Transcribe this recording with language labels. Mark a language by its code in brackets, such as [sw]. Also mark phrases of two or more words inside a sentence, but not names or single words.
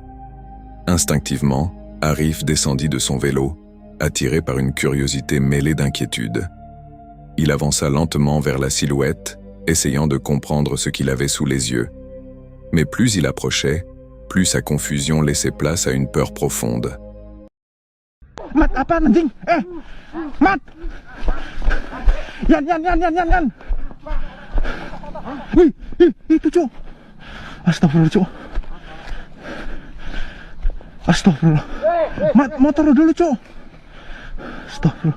[fr] Instinctivement, Arif descendit de son vélo, attiré par une curiosité mêlée d'inquiétude. Il avança lentement vers la silhouette, essayant de comprendre ce qu'il avait sous les yeux. Mais plus il approchait, plus sa confusion laissait place à une peur profonde. [id] Mat, apaan anjing? Mat! Yan! Wih, itu Cuk. Astagfirullah Cuk. Astagfirullah. Mat, motor lu dulu Cuk. Astagfirullah.